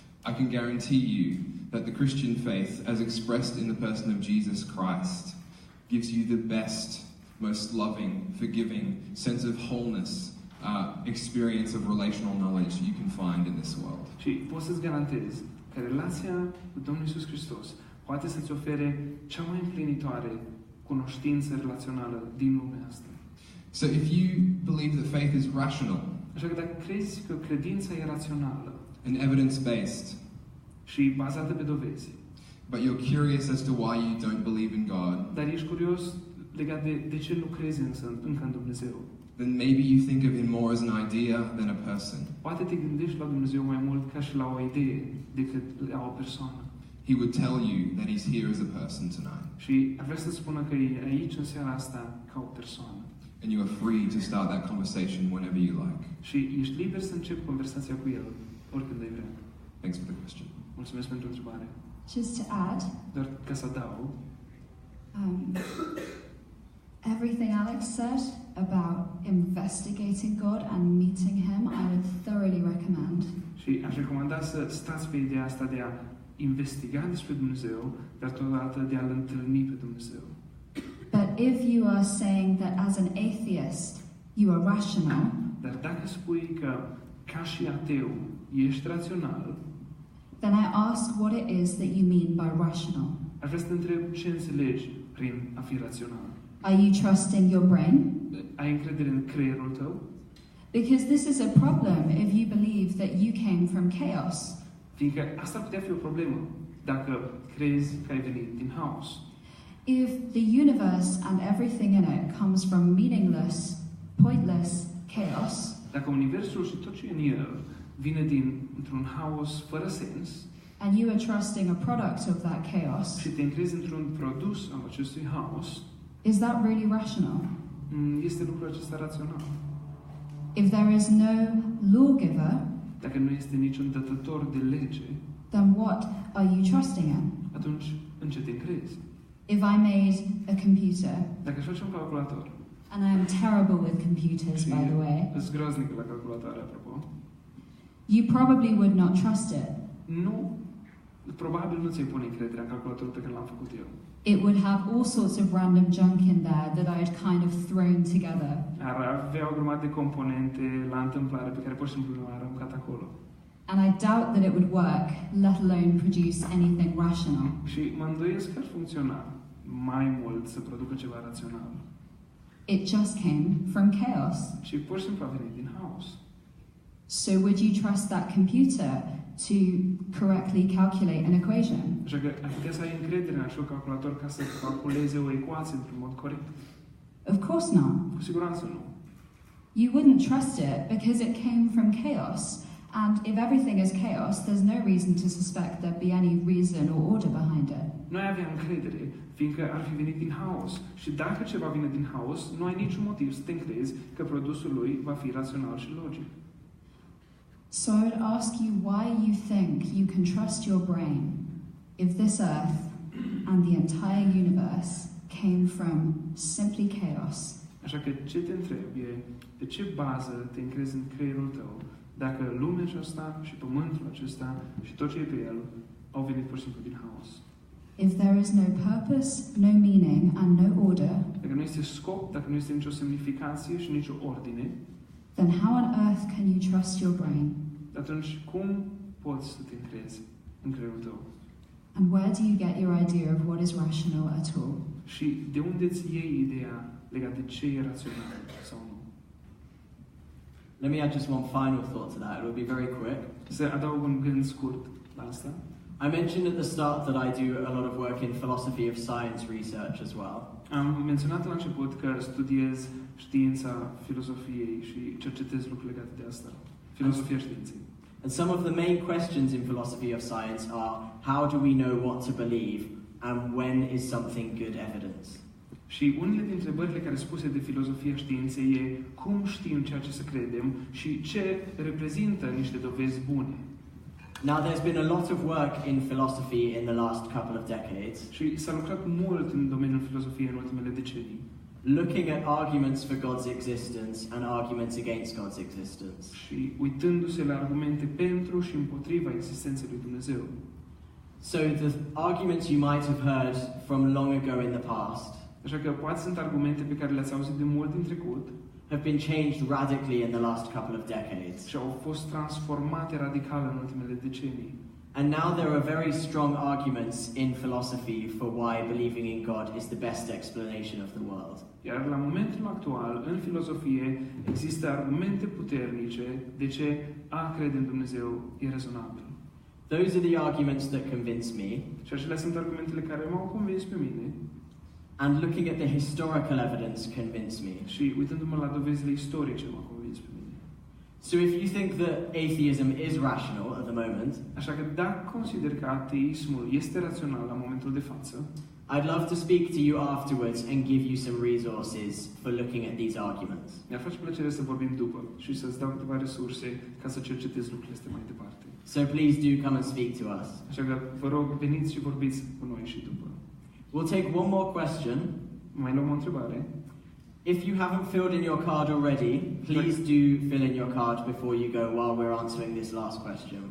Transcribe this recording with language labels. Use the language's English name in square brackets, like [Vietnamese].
[English] I can guarantee you that the Christian faith, as expressed in the person of Jesus Christ, gives you the best, most loving, forgiving, sense of wholeness, experience of relational knowledge you can find in this world. [Romanian] Și pot să-ți garantez că relația cu Domnul Iisus Hristos poate să-ți ofere cea mai împlinitoare cunoștință relațională din lumea asta. [English] So if you believe that faith is rational [Romanian] Așa că dacă crezi că credința e rațională [English] and evidence-based, [Romanian] și bazată pe dovezi, [English] but you're curious as to why you don't believe in God, [Romanian] dar ești curios legat de ce nu crezi încă în Dumnezeu, [English] then maybe you think of him more as an idea than a person. [Romanian] poate te gândești la Dumnezeu mai mult ca și la o idee decât la o persoană. [English] He would tell you that he's here as a person tonight. [Romanian] Și ar vrea să spună că e aici în seara asta ca o persoană. [English] And you are free to start that conversation whenever you like. [Romanian] Și ești liber să începi conversația cu el oricând ai vrea. [English] Thanks for the question. [Romanian] Mulțumesc pentru întrebare. [English] Just to add, [Romanian] Doar ca să adaug, [English] everything Alex said about investigating God and meeting Him, I would thoroughly recommend. [Romanian] și aș recomanda să stați pe ideea asta de a investiga despre Dumnezeu, dar totodată de a-L întâlni pe Dumnezeu. [English] But if you are saying that as an atheist you are rational, [Romanian] Dar dacă spui că, ca și ateu, ești rațional, [English] then I ask what it is that you mean by rational. [Romanian] aș vrea să te întreb ce înțelegi prin a fi rațional. [English] Are you trusting your brain? [Romanian] Ai încredere în creierul tău? [English] Because this is a problem if you believe that you came from chaos. [Romanian] Fiindcă asta ar putea fi o problemă dacă crezi că ai venit din haos. [English] If the universe and everything in it comes from meaningless, pointless chaos, [Romanian] Dacă universul și tot ce e în el vine dintr-un haos fără sens [English] and you are trusting a product of that chaos, [Romanian] și te încrezi într-un produs al acestui haos, [English] is that really rational? [Romanian] este lucrul acesta rațional. [English] If there is no lawgiver, [Romanian] Dacă nu este niciun dătător de lege, [English] then what are you trusting in? [Romanian] atunci în ce te încrezi? [English] If I made a computer, [Romanian] Dacă își faci un calculator, [English] and I am terrible with computers, by the way, [Romanian] îți groaznic la calculatoare, apropo, [English] you probably would not trust it. [Romanian] nu, probabil nu ți-ai pune încrederea în calculatorul pe care l-am făcut eu. [English] It would have all sorts of random junk in there that I had kind of thrown together. [Romanian] Ar avea o grămadă de componente la întâmplare pe care pur și simplu le-am aruncat acolo. [English] And I doubt that it would work, let alone produce anything rational. [Romanian] Și mă îndoiesc că ar funcționa mai mult să producă ceva rațional. [English] It just came from chaos. [Romanian] Și pur și simplu a venit din haos. [English] So would you trust that computer to correctly calculate an equation? [Romanian] Așa că ai putea să ai încredere în acel calculator ca să calculeze o ecuație într-un mod corect? [English] Of course not. [Romanian] Cu siguranță nu. [English] You wouldn't trust it because it came from chaos. And if everything is chaos, there's no reason to suspect there'd be any reason or order behind it. [Romanian] Noi aveam încredere, fiindcă ar fi venit din haos. Și dacă ceva vine din haos, nu ai niciun motiv să te încrezi că produsul lui va fi rațional și logic. [English] So I would ask you why you think you can trust your brain if this earth and the entire universe came from simply chaos. [Romanian] Așa că ce te întreb e, de ce bază te încrezi în creierul tău dacă lumea aceasta și pământul acesta și tot ce e pe el au venit pur și simplu din haos? [English] If there is no purpose, no meaning and no order, [Romanian] Dacă nu este scop, dacă nu este nicio semnificație și nicio ordine, [English] then how on earth can you trust your brain? [Romanian] atunci cum poți să te încrezi în creierul tău? [English] And where do you get your idea of what is rational at all? [Romanian] Și de unde îți iei ideea legată de ce e rațional sau nu? [English] Let me add just one final thought to that. It will be very quick. [Romanian] Să adaug un gând scurt la asta. [English] I mentioned at the start that I do a lot of work in philosophy of science research as well. [Romanian] Am menționat la început că studiez știința filozofiei și cercetez lucruri legate de asta. Filozofia științei. [English] And some of the main questions in philosophy of science are, how do we know what to believe and when is something good evidence? [Romanian] Și unele dintre întrebările care sunt puse de filozofia științei e cum știm ceea ce să credem și ce reprezintă niște dovezi bune. [English] Now, there's been a lot of work in philosophy in the last couple of decades, [Romanian] Și s-a lucrat mult în domeniul filozofiei în ultimele decenii, [English] looking at arguments for God's existence and arguments against God's existence. [Romanian] și uitându-se la argumente pentru și împotriva existenței lui Dumnezeu. [English] So the arguments you might have heard from long ago in the past [Romanian] Așa că poate sunt argumente pe care le-ați auzit de mult în trecut [English] have been changed radically in the last couple of decades. [Romanian] și au fost transformate radical în ultimele decenii. [English] And now there are very strong arguments in philosophy for why believing in God is the best explanation of the world. [Romanian] Iar la momentul actual, în filozofie, există argumente puternice de ce a crede în Dumnezeu e rezonabil. [English] Those are the arguments that convince me. [Romanian] Și acelea sunt argumentele care m-au convins pe mine. [English] And looking at the historical evidence convince me. [Romanian] Și uitându-mă la dovezile istorice m-au convins pe mine. [English] So if you think that atheism is rational at the moment, [Romanian] Așa că dacă consider că ateismul este rațional la momentul de față, [English] I'd love to speak to you afterwards and give you some resources for looking at these arguments. [Romanian] mi-ar face plăcere să vorbim după și să-ți dau câteva resurse ca să cercetezi lucrurile astea mai departe. [English] So please do come and speak to us. [Romanian] Așa că vă rog, veniți și vorbiți cu noi și după. [English] We'll take one more question. [Romanian] Mai luăm o întrebare. [English] If you haven't filled in your card already, please do fill in your card before you go while we're answering this last question.